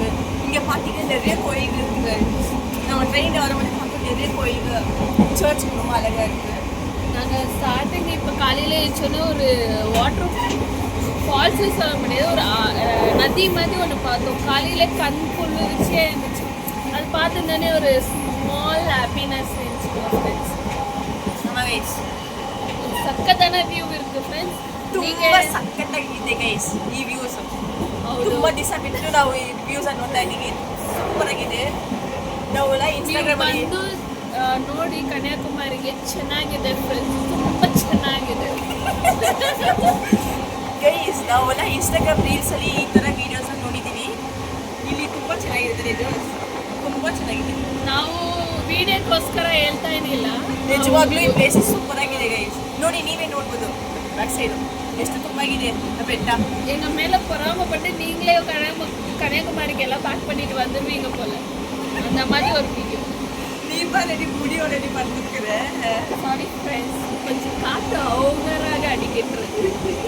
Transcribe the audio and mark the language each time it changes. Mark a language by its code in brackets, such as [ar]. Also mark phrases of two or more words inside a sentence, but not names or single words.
[ta] இங்கே பார்த்தீங்கன்னா நிறைய கோயில்கள் இருக்கு. நம்ம ட்ரெயினில் வரும்போது பார்க்க நிறைய கோயில்கள், சர்ச் ரொம்ப அழகா இருக்கு. நாங்கள் ஸ்டார்டிங் இப்போ காலையில் எழுச்சோன்னே ஒரு [en] water falls [ta] சொல்ல முடியாது, ஒரு நதி மாதிரி ஒன்று பார்த்தோம். காலையில் கண் குளிர்ச்சியாக இருந்துச்சு. அது பார்த்துருந்தோன்னே ஒரு [en] small happiness [ta] இருந்துச்சு ஃப்ரெண்ட்ஸ். [kn] ಸಕ್ಕತ್ತಾನ ವ್ಯೂ ಇರುತ್ತೆ ಫ್ರೆಂಡ್ಸ್. ತುಂಬಾ ಸಕ್ಕತ್ತಾಗಿದೆ ಗೈಸ್ ಈ ವ್ಯೂಸ್. ತುಂಬಾ ದಿವಸ ಬಿಟ್ಟು ನಾವು ಈ ವ್ಯೂಸ್ ಅನ್ನು ನೋಡ್ತಾ ಇದ್ದೀವಿ. ಸೂಪರ್ ಆಗಿದೆ. ನಾವೆಲ್ಲ ಇನ್ಸ್ಟಾಗ್ರಾಮ್ ಅಲ್ಲಿ ನೋಡಿ ಕನ್ಯಾಕುಮಾರಿಗೆ ಚೆನ್ನಾಗಿದೆ ಫ್ರೆಂಡ್ಸ್, ತುಂಬಾ ಚೆನ್ನಾಗಿದೆ ಗೈಸ್. ನಾವೆಲ್ಲ ಇನ್ಸ್ಟಾಗ್ರಾಮ್ ರೀಲ್ಸ್ ಅಲ್ಲಿ ಈ ತರ ವಿಡಿಯೋಸ್ ಅನ್ನು ನೋಡಿದ್ದೀವಿ. ಇಲ್ಲಿ ತುಂಬಾ ಚೆನ್ನಾಗಿದೆ ಇದು, ತುಂಬಾ ಚೆನ್ನಾಗಿದೆ. ನಾವು ವಿಡಿಯೋಕ್ಕೋಸ್ಕರ ಹೇಳ್ತಾ ಏನಿಲ್ಲ, ನಿಜವಾಗ್ಲೂ ಈ [en] place super [kn] ಆಗಿದೆ ಗೈಸ್. ನೋಡಿ ನೀವೇ ನೋಡ್ಬೋದು [en] back side [kn] ಎಷ್ಟು ತುಂಬಾಗಿದೆ ಬೆಟ್ಟ. [ta] எங்க மேல பொறாமப்பட்டு நீங்களே கன்னியாகுமரிக்கு எல்லாம் பேக் பண்ணிட்டு வந்துருவீங்க போல, அந்த மாதிரி ஒரு வீடியோ. நீ பாருடி [en] video ready [ta] பண்ணிருக்கற. [en] sorry friends, [ta] கொஞ்சம் காத்து ஓவராக அடிக்கிட்டு இருக்கு.